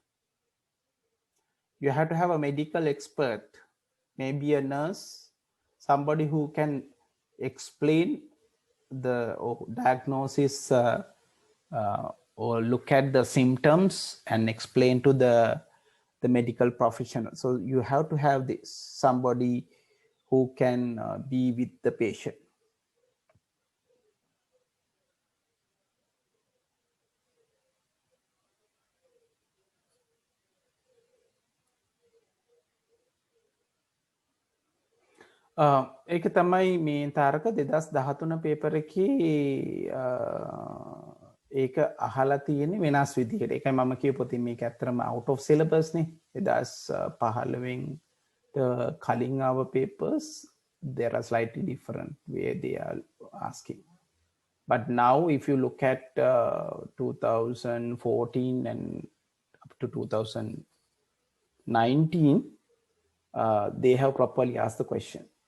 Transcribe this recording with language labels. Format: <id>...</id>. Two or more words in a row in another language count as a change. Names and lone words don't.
<en>You have to have a medical expert, maybe a nurse, somebody who can explain the diagnosis or look at the symptoms and explain to the medical professional. So you have to have this, somebody who can be with the patient.</en> <si>ඒක තමයි මේ තාරක 2013 පේපර් එකේ ඒක අහලා තියෙන්නේ වෙනස් විදිහට. ඒකයි මම කියපොත් මේක ඇත්තටම</si> <en>out of syllabus</en> <si>නේ.</si> <en>2015 කලින් our papers there are slightly different where they are asking. But now if you look at 2014 and up to 2019 they have properly asked the question.</en>